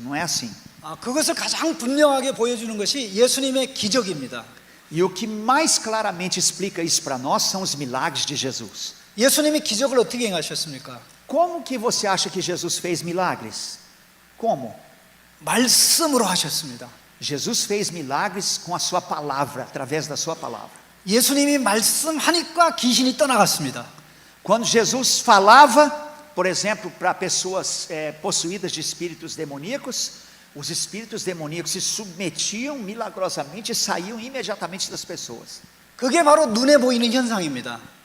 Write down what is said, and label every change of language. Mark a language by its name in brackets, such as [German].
[Portuguese] Não é assim. [Korean] 그것을 가장 분명하게 보여주는 것이 예수님의 기적입니다. [Portuguese] E o que mais claramente explica isso para nós são os milagres de Jesus. [Korean] 예수님이 기적을 어떻게 행하셨습니까? [Portuguese] Como que você acha que Jesus fez milagres? Como? [Korean] 말씀으로 하셨습니다. [Portuguese] Jesus fez milagres com a sua palavra, através da sua palavra. [Korean] 예수님이 말씀하니까 귀신이 떠나갔습니다. [Portuguese] Quando Jesus falava, por exemplo, para pessoas possuídas de espíritos demoníacos, os espíritos demoníacos se submetiam milagrosamente e saíam imediatamente das pessoas. [Korean] 그게 바로 눈에 보이는 현상입니다.